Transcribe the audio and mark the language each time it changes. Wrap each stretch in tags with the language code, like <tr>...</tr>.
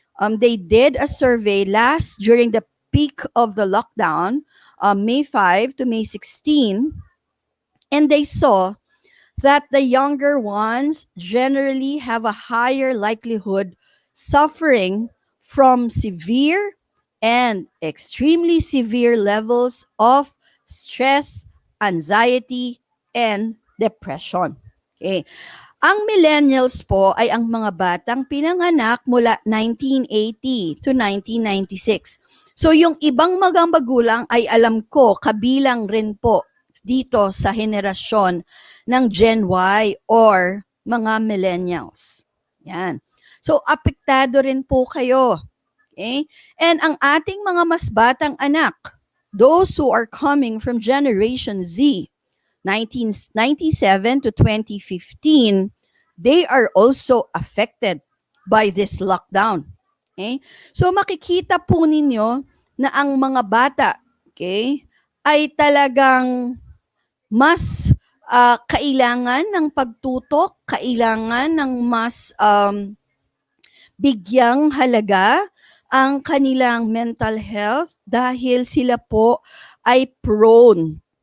<en>They did a survey during the peak of the lockdown, May 5 to May 16, and they saw that the younger ones generally have a higher likelihood suffering from severe and extremely severe levels of stress, anxiety, and depression. Okay.</en> <tl>Ang millennials po ay ang mga batang pinanganak mula 1980 to 1996. So yung ibang mga magulang ay alam ko kabilang rin po dito sa henerasyon ng Gen Y or mga millennials. Yan. So apektado rin po kayo. Okay?</tl> <en>And</en> <tl>ang ating mga mas batang anak,</tl> <en>those who are coming from Generation Z, 1997 to 2015, they are also affected by this lockdown. Okay?</en> <tl>So makikita po ninyo na ang mga bata, okay, ay talagang mas kailangan ng pagtutok, kailangan ng mas bigyang halaga ang kanilang mental health dahil sila po ay prone.</tl>